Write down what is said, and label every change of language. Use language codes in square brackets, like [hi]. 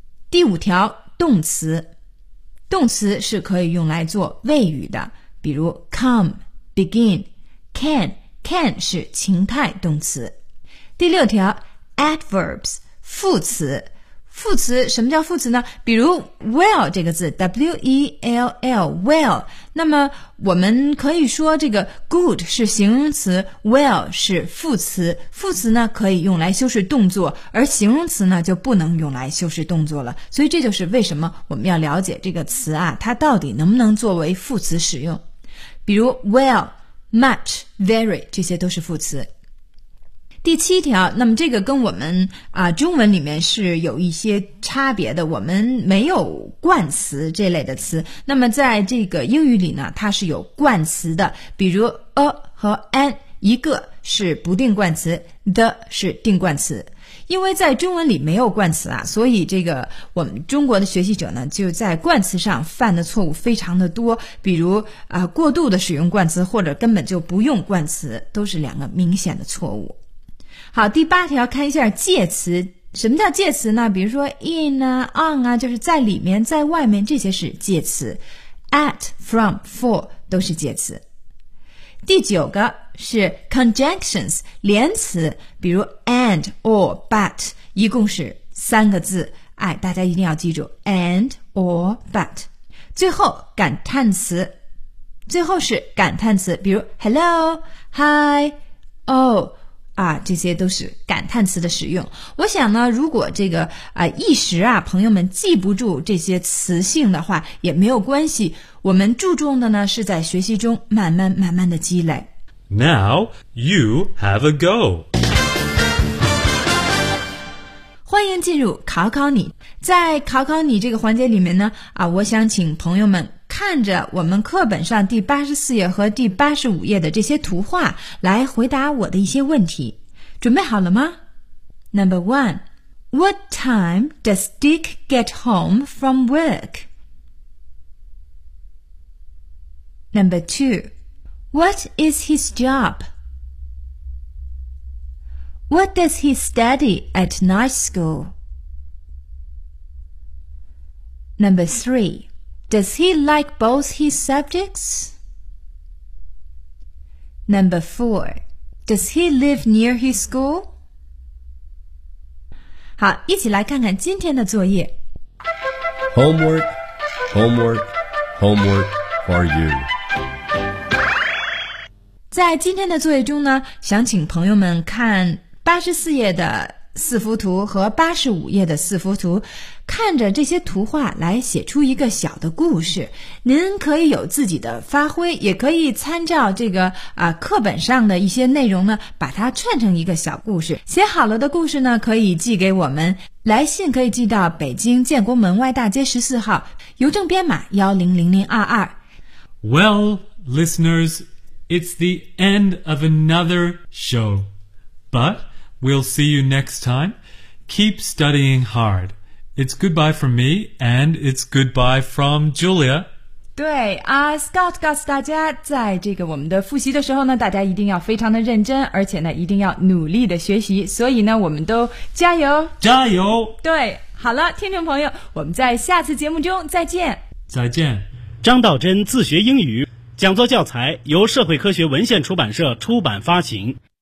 [zh] 第五条，动词。动词是可以用来做谓语的，比如 come, begin, can, can 是情态动词。第六条， adverbs, 副词。副词，什么叫副词呢？比如 well 这个字， W-E-L-L, well。那么我们可以说这个 good 是形容词， well 是副词。副词呢可以用来修饰动作，而形容词呢就不能用来修饰动作了。所以这就是为什么我们要了解这个词啊，它到底能不能作为副词使用。比如 well, much, very 这些都是副词。第七条，那么这个跟我们中文里面是有一些差别的，我们没有冠词这类的词。那么在这个英语里呢，它是有冠词的，比如 a 和 an, 一个是不定冠词， the 是定冠词。因为在中文里没有冠词啊，所以这个我们中国的学习者呢就在冠词上犯的错误非常的多，比如过度的使用冠词或者根本就不用冠词，都是两个明显的错误。好，第八条，看一下介词。什么叫介词呢？比如说 in 啊 on 啊，就是在里面在外面，这些是介词。 at, from, for 都是介词。第九个是 conjunctions, 连词，比如 and, or, but, 一共是三个字，哎，大家一定要记住 and, or, but。最后感叹词，最后是感叹词，比如 hello, hi, oh,这些都是感叹词的使用。我想呢，如果这个一时啊朋友们记不住这些词性的话也没有关系，我们注重的呢是在学习中慢慢慢慢的积累。 [en] Now you have a go. [zh] 欢迎进入考考你。在考考你这个环节里面呢我想请朋友们看着我们课本上第84页和第85页的这些图画来回答我的一些问题。准备好了吗？ [en] Number one, what time does Dick get home from work? Number two, what is his job? What does he study at night school? Number three,Does he like both his subjects? Number four, does he live near his school? [zh] 好，一起来看看今天的作业。 [en] Homework, homework, homework for you. [zh] 在今天的作业中呢，想请朋友们看84页的四幅图和85页的四幅图，看着这些图画来写出一个小的故事。您可以有自己的发挥，也可以参照这个课本上的一些内容呢，把它串成一个小故事。写好了的故事呢，可以寄给我们，来信可以寄到北京建国门外大街14号，邮政编码100022。 [en] Well, listeners, it's the end of another show, butWe'll see you next time. Keep studying hard. It's goodbye from me, and it's goodbye from Julia. [zh] 对啊，Scott告诉大家，在这个我们的复习的时候呢，大家一定要非常的认真，而且呢，一定要努力的学习。所以呢，我们都加油，加油。对，好了，听众朋友，我们在下次节目中再见。再见。张道真自学英语讲座教材由社会科学文献出版社出版发行。